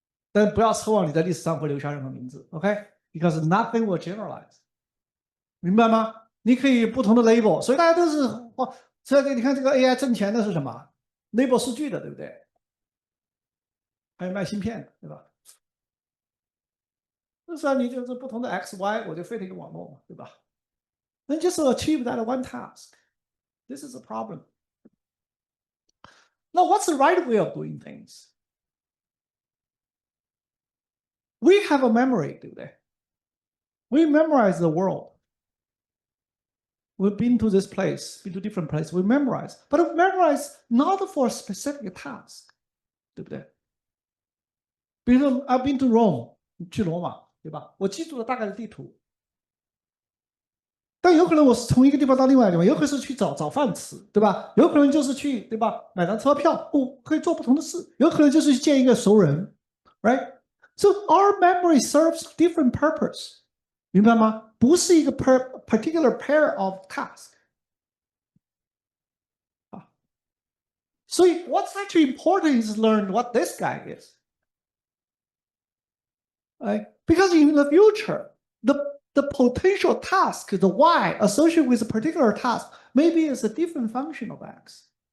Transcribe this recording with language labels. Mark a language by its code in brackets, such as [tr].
[zh] 但不要奢望你在历史上会留下任何名字 ，OK？ [en] Because nothing will generalize， [zh] 明白吗？你可以不同的 label， 所以大家都是所以你看这个 AI 挣钱的是什么 ？label 数据的，对不对？还有卖芯片的，对吧？就是你就是不同的 XY， 我就 fit 一个网络嘛，对吧？那就是 [en] achieve that one task. This is a problem. Now, what's the right way of doing things? We have a memory, [zh] 对不对？ [en] We memorize the world. we've been to this place, been to different place, we memorize, but we memorize not for a specific task， [zh] 对不对？比如说 [en] I've been to Rome， [zh] 去罗马，对吧？我记住了大概的地图，但有可能我是从一个地方到另外一个地方，有可能是去找饭吃，对吧？有可能就是去，对吧？买张车票，可以做不同的事，有可能就是去见一个熟人 ， [en] right？ So our memory serves different purpose， [zh] 明白吗？不是一个 [en] particular pair of task。 [zh] 所以 [en] what's actually important is learn what this guy is. Right? Because in the future, the potential task, the y associated with a particular task, maybe is a different function of x.